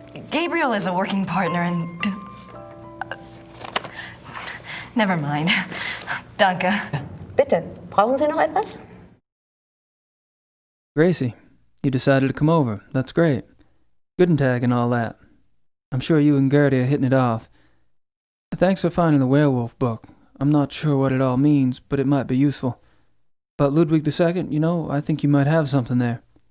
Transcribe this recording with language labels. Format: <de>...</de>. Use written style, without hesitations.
<en>Gabriel is a working partner and... Never mind.</en> <de>Danke. Bitte, brauchen Sie noch etwas?</de> <en>Gracie, you decided to come over. That's great. Good and tag and all that. I'm sure you and Gertie are hitting it off. Thanks for finding the werewolf book. I'm not sure what it all means, but it might be useful. But Ludwig II, you know, I think you might have something there.</en>